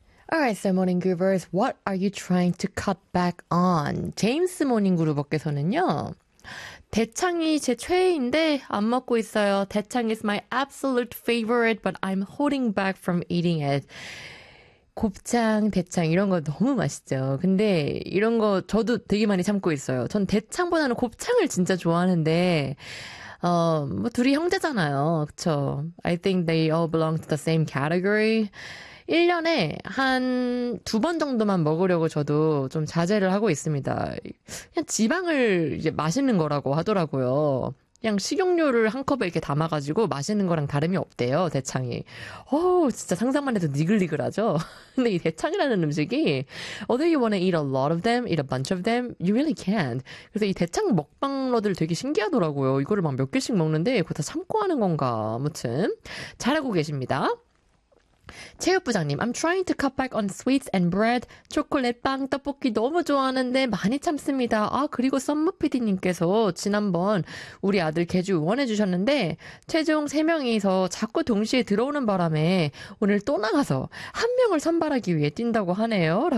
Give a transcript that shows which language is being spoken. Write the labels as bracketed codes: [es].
[en] All right, so morning groovers, what are you trying to cut back on? [ko] 제임스 모닝 그루버께서는요, 대창이 제 최애인데 안 먹고 있어요. [en] 대창 is my absolute favorite, but I'm holding back from eating it. [ko] 곱창, 대창 이런 거 너무 맛있죠. 근데 이런 거 저도 되게 많이 참고 있어요. 전 대창보다는 곱창을 진짜 좋아하는데, 뭐 둘이 형제잖아요, 그쵸? [en] I think they all belong to the same category. [ko] 1년에 한두번 정도만 먹으려고 저도 좀 자제를 하고 있습니다. 그냥 지방을 이제 맛있는 거라고 하더라고요. 그냥 식용유를 한 컵에 이렇게 담아가지고 맛있는 거랑 다름이 없대요, 대창이. 어우, 진짜 상상만 해도 니글니글하죠? 근데 이 대창이라는 음식이, [en] although you wanna eat a lot of them, eat a bunch of them, you really can't. [ko] 그래서 이 대창 먹방러들 되게 신기하더라고요. 이거를 막몇 개씩 먹는데 그거 다 참고 하는 건가. 아무튼, 잘하고 계십니다. [en] 체육부장님, I'm trying to cut back on sweets and bread. [ko] 초콜릿, 빵, 떡볶이 너무 좋아하는데 많이 참습니다. 아, 그리고 썸머 PD님께서 지난번 우리 아들 계주 응원해주셨는데 최종 3명이서 자꾸 동시에 들어오는 바람에 오늘 또 나가서 한 명을 선발하기 위해 뛴다고 하네요.